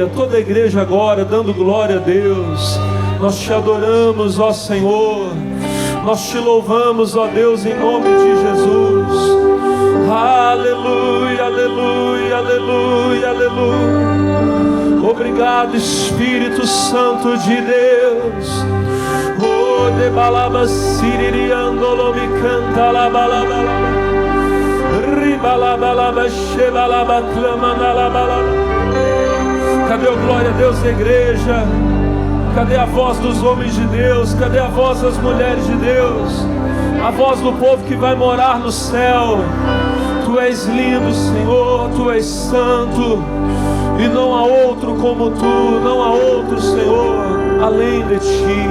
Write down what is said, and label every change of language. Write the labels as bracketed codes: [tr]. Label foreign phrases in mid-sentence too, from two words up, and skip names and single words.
[pt] Toda a igreja agora dando glória a Deus. Nós te adoramos, ó Senhor. Nós te louvamos, ó Deus, em nome de Jesus. Aleluia, aleluia, aleluia, aleluia. Obrigado, Espírito Santo de Deus. Oh, de balaba siririandolo me canta la balaba. Ribalaba laba shebalaba clamanda la balaba. Cadê o glória a Deus da igreja? Cadê a voz dos homens de Deus? Cadê a voz das mulheres de Deus? A voz do povo que vai morar no céu. Tu és lindo, Senhor, Tu és santo, e não há outro como Tu, não há outro, Senhor, além de Ti.